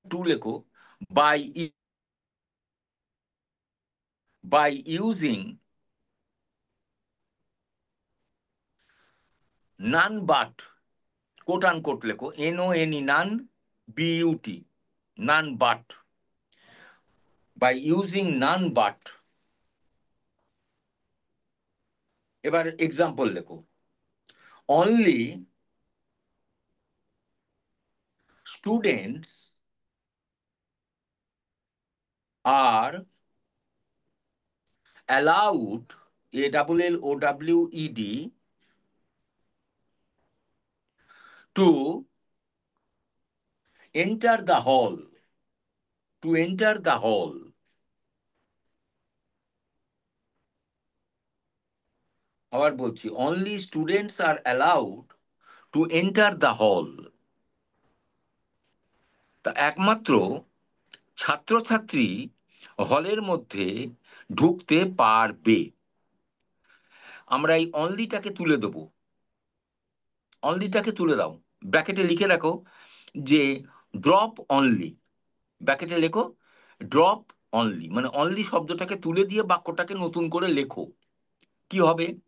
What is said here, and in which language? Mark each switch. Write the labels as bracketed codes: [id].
[bn] লেখো [en] by using none but, [bn] coat An coat লেখো, NONE, naan, BUT, none but, by using none but. এবার example লেখো, [en] only students are allowed, ALLOWED, to enter the hall, to enter the hall. [bn] আবার বলছি, [en] only students are allowed to enter the hall. [bn] তা একমাত্র ছাত্রছাত্রী হলের মধ্যে ঢুকতে পারবে। আমরা এই অনলিটাকে তুলে দেবো, অনলিটাকে তুলে দাও, ব্র্যাকেটে লিখে রাখো যে ড্রপ অনলি, ব্র্যাকেটে লেখো ড্রপ অনলি, মানে অনলি শব্দটাকে তুলে দিয়ে বাক্যটাকে নতুন করে লেখো। কি হবে?